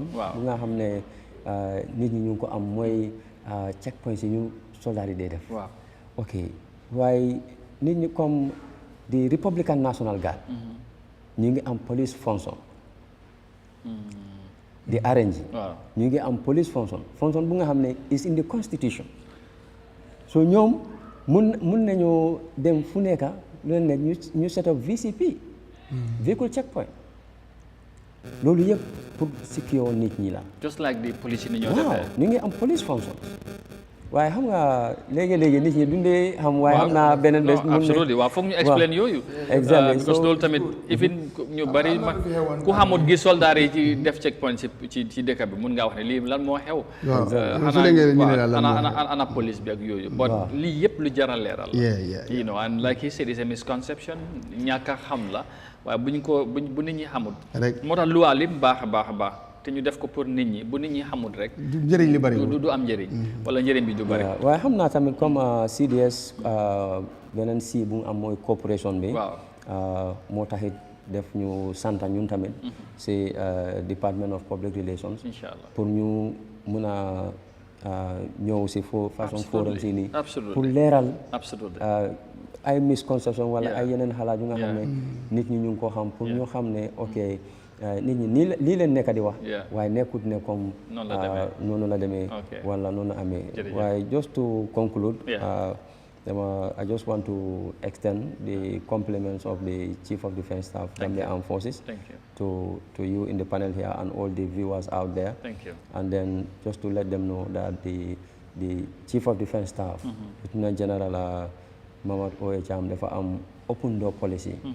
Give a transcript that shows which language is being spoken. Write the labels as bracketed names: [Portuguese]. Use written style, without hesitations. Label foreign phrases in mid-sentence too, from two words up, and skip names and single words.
[Wolof] bu nga xam ne nit ñi ñu ngi ko am mooy checkpoints yi ñu soldats yi day def. waaw ok waaye nit ñi comme di Republican National Guard. ñu ngi am [English] police function. [Wolof] di RNG. ñu ngi am [English] police function [Wolof] bu nga xam ne [English] is in the constitution. [Wolof] so ñoom. mun nañoo dem fu nekka lu leen nekk ñu [English] set up [Wolof] VCP véhicule checkpoint loolu yëpp pour secure nit ñi la. [English] just like the police [Wolof] ni ñoo waaw defee. ñu ngi am [English] police functions [Wolof] waaye xam nga léegi-léegi nit ñi dundee xam waaye xam naa beneen bés. absolutely waaw foog ñu explain yooyu. [English] exactly [Wolof] because loolu tamit even ñu bari ku xamut gis soldat yi ci def checkpoint ci dëkk bi mun ngaa wax ne lii lan moo xew. ana police bi ak yooyu. but lii yëpp lu jar a leeral la. [English] you know and like he said it's a misconception [Wolof] ñàkk a xam la waaye bu nit ñi xamut. moo tax luwaa lim baax a baax te ñu def ko pour nit ñi bu nit ñi xamul rek. njëriñ li bari du am njëriñ. wala njëriñ bi du bari. waaye xam naa tamit comme CDS beneen si bu am mooy corporation bi. waaw moo taxit def ñu sant ñun tamit. si Department of Public Relations. [Arabic] إن شاء الله [Wolof] pour ñu mun a ñëw si façon forum si nii. absolument pour leeral. absolument ay misconception wala ay yeneen xalaat yu nga xam ne nit ñi ñu ngi ko xam pour ñu xam ne ok. nit ñi lii leen nekk di wax waaye nekkut ne comme noonu la demee wala noonu amee waaye [English] just to conclude I just want to extend the compliments of the Chief of Defence Staff Gambia Armed Forces to you in the panel here and all the viewers out there. Thank you. And then just to let them know that the Chief of Defence Staff Lieutenant General Mamad Oye Cham [Wolof] dafa am [English] open door policy.